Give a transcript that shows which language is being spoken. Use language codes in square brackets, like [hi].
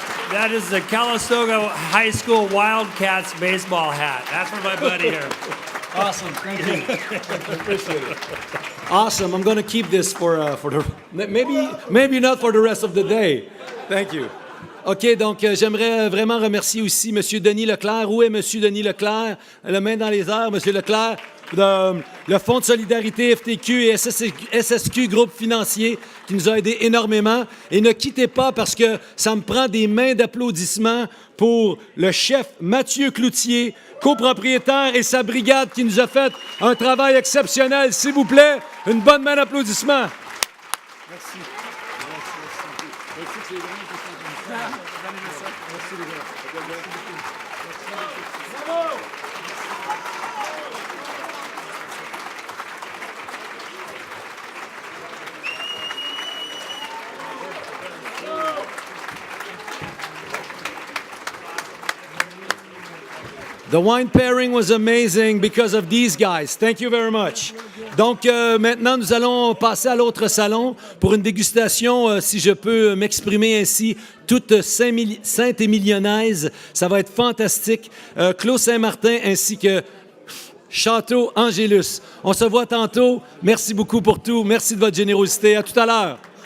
[en] That is the Calistoga High School Wildcats baseball hat. That's for my buddy here. Awesome. Thank you. Appreciate it. Awesome. I'm going to keep this for the maybe not for the rest of the day. Thank you. [fr] OK, donc j'aimerais vraiment remercier aussi M. Denis Leclerc. Où est M. Denis Leclerc? La main dans les airs, M. Leclerc. Le Fonds de solidarité FTQ et SSQ, groupe financier, qui nous a aidés énormément. Et ne quittez pas parce que ça me prend des mains d'applaudissements pour le chef Mathieu Cloutier, copropriétaire, et sa brigade qui nous a fait un travail exceptionnel. S'il vous plaît, une bonne main d'applaudissements. Merci. Merci. [en] The wine pairing was amazing because of these guys. Thank you very much. [fr] Donc, maintenant, nous allons passer à l'autre salon pour une dégustation, si je peux m'exprimer ainsi, toute sainte-émilianaise. Ça va être fantastique. Clos Saint-Martin ainsi que Château Angélus. On se voit tantôt. Merci beaucoup pour tout. Merci de votre générosité. À tout à l'heure.